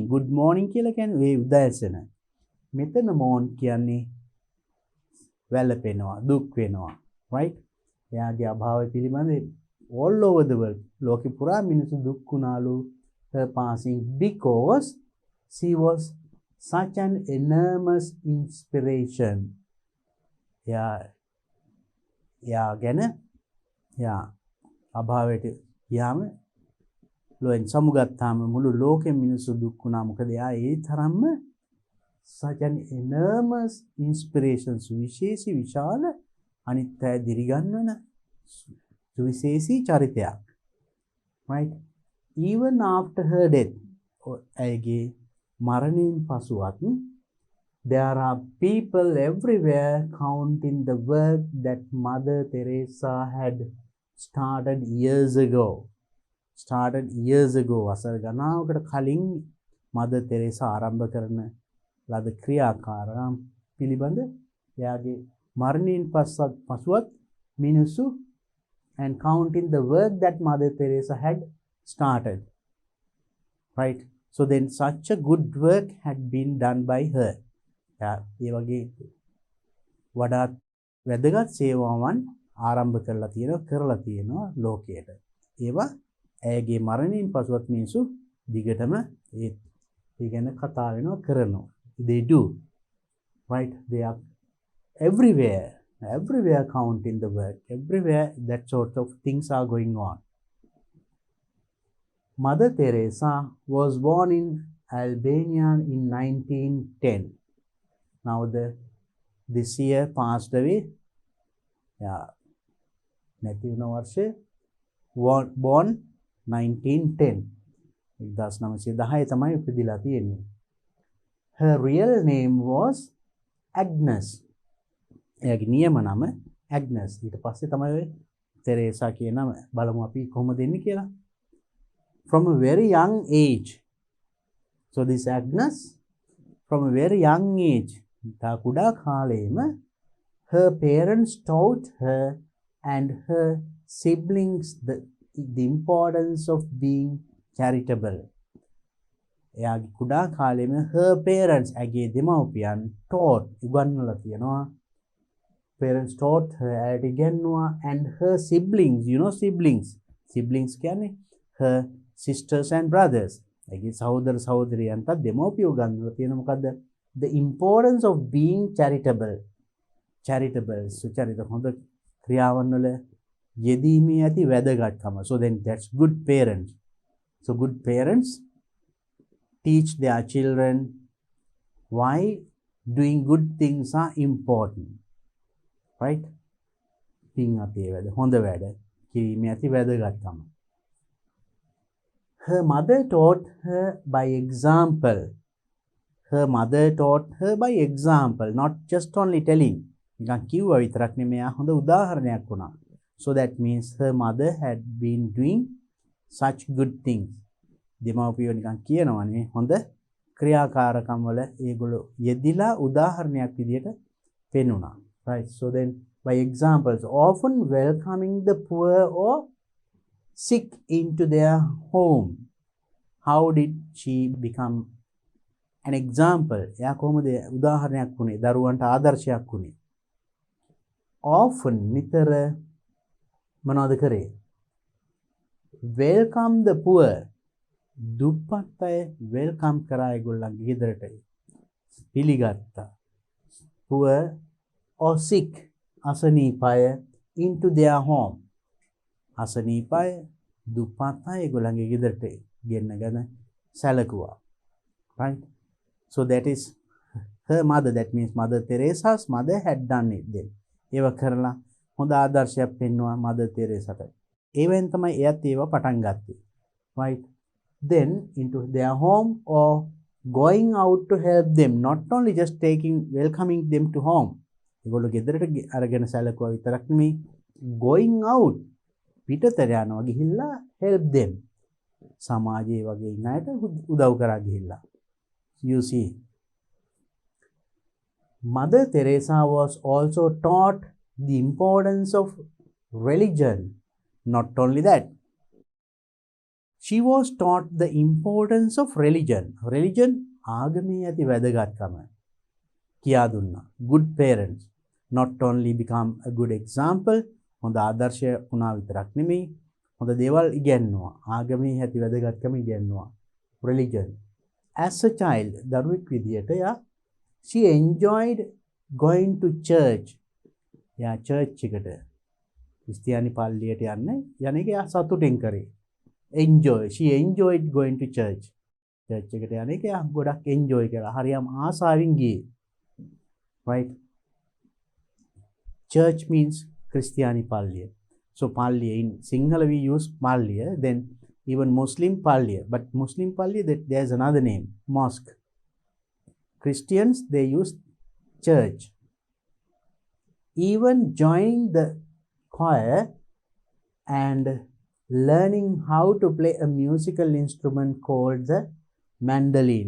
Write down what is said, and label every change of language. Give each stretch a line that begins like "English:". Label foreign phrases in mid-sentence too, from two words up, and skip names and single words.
English: Good morning
Sinhala: කියලා කියන්නේ ඒ උදෑසන. මෙතන mourn කියන්නේ වැළපෙනවා, දුක් වෙනවා. Right? එයාගේ අභාවය පිළිබඳ
English: all over the world
Sinhala: ලෝකෙ පුරා මිනිස්සු දුක් වුණාලු
English: her passing because she was such an enormous inspiration.
Sinhala: යා ගැන යා අභාවයට යාම ලෝෙන් සමුගත්තාම මුළු ලෝකෙම මිනිස්සු දුක් වුණා. මොකද යා ඒ තරම්ම
English: such an enormous inspiration,
Sinhala: සුවිශේෂී විශාල අනිත් අය දිරිගන්වන සුවිශේෂී චරිතයක්.
English: Right? Even after her death,
Sinhala: ඇයගේ මරණයෙන් පසුවත්
English: there are people everywhere counting the work that Mother Teresa had started years ago.
Sinhala: වසර ගණනාවකට කලින් Mother Teresa ආරම්භ කරන ලද ක්‍රියාකාරම් පිළිබඳ එයාගේ මරණයෙන් පසුවත් මිනිස්සු
English: and counting the work that Mother Teresa had started. Right? So then such a good work had been done by her.
Sinhala: ඒ වගේ වඩාත් වැදගත් සේවාවන් ආරම්භ කරලා තියෙනවා ලෝකයට. ඒවා ඇයගේ මරණයෙන් පසුවත් මිනිස්සු දිගටම ඒ ගැන කතා වෙනවා කරනවා.
English: They do. Right? They are everywhere counting the work. Everywhere that sort of things are going on. Mother Teresa was born in Albania in 1910. Now this year passed away.
Sinhala: නැති වුණ වර්ෂේ born 1910. 1910 තමයි උපදිලා තියෙන්නේ.
English: Her real name was Agnes.
Sinhala: එයාගේ නියම නම Agnes. ඊට පස්සේ තමයි තෙරේසා කියන නම. බලමු අපි කොහොමද එන්නේ කියලා.
English: From a very young age. So this Agnes, from a very young age,
Sinhala: කුඩා කාලේම
English: her parents taught her and her siblings the importance of being charitable.
Sinhala: එයාගේ කුඩා කාලේම
English: her parents,
Sinhala: ඇගේ දෙමව්පියන් taught, උගන්වලා තියෙනවා.
English: Parents taught her,
Sinhala: ඇයට ඉගෙනුවා,
English: and her siblings, you know siblings කියන්නේ her sisters and brothers.
Sinhala: ඇගේ සහෝදර සහෝදරියන්ට දෙමව්පිය උගන්වලා තියෙනවා මොකද්ද?
English: The importance of being charitable.
Sinhala: සුචරිත හොඳ ක්‍රියාවන් වල යෙදීමේ ඇති වැදගත්කම.
English: So then that's good parents. So good parents teach their children why doing good things are important. Right?
Sinhala: හොඳ වැඩ කිරීමේ ඇති වැදගත්කම.
English: Her mother taught her by example. Not just only telling.
Sinhala: නිකන් කිව්වා විතරක් නෙමෙයි, හොඳ උදාහරණයක් වුණා.
English: So that means her mother had been doing such good things.
Sinhala: දෙමව්පියෝ නිකන් කියනවනේ හොඳ ක්‍රියාකාරකම් වල ඒගොල්ලෝ යෙදිලා උදාහරණයක් විදියට පෙන්වුණා.
English: Right? So then by examples, often welcoming the poor or sick into their home. How did she become an example?
Sinhala: එයා කොහොමද උදාහරණයක් වුණේ? දරුවන්ට ආදර්ශයක් වුණේ? Often නිතර මොනවද කරේ?
English: Welcome the poor.
Sinhala: දුප්පත් අය welcome කරා ඒගොල්ලන්ගේ ගෙදරට. පිළිගත්තා.
English: Poor or sick, අසනීපය into their home.
Sinhala: අසනීපය දුප්පත් අය ඒගොල්ලන්ගේ ගෙදරට ගෙන්නගෙන සැලකුවා.
English: Right? So that is her mother. That means Mother Teresa's mother had done it then.
Sinhala: ඒව කරලා හොඳ ආදර්ශයක් පෙන්වුවා Mother Teresaට. ඒවෙන් තමයි එයත් ඒව පටන් ගත්තේ.
English: Right? Then into their home or going out to help them. Not only just welcoming them to home.
Sinhala: ඒගොල්ලෝ ගෙදරට අරගෙන සැලකුවා විතරක් නෙමෙයි,
English: going out
Sinhala: පිටතට යනවා ගිහිල්ලා
English: help them.
Sinhala: සමාජයේ වගේ ඉන්න අයට උදව් කරා ගිහිල්ලා.
English: You see, Mother Teresa was also taught the importance of religion. Not only that, she was taught the importance of religion.
Sinhala: Religion ආගමේ ඇති වැදගත්කම කියා දුන්නා.
English: Good parents not only become a good example,
Sinhala: හොඳ ආදර්ශය වුණා විතරක් නෙමෙයි, හොඳ දේවල් ඉගෙනුවා. ආගමේ ඇති වැදගත්කම ඉගෙනුවා.
English: Religion. as a child
Sinhala: දරුවෙක් විදියට යා
English: she enjoyed going to church.
Sinhala: යා church එකට ක්‍රිස්තියානි පල්ලියට යන එක යා සතුටින් කරේ.
English: she enjoyed going to church.
Sinhala: church එකට යන එක යා ගොඩක් enjoy කරා. හරියම ආසාවෙන් ගියේ.
English: right? Church means
Sinhala: ක්‍රිස්තියානි පල්ලිය.
English: So palliya in Sinhala we use palliya, then even Muslim palliya, but Muslim palliya that there's another name, mosque. Christians they use church. Even joining the choir and learning how to play a musical instrument called the mandolin.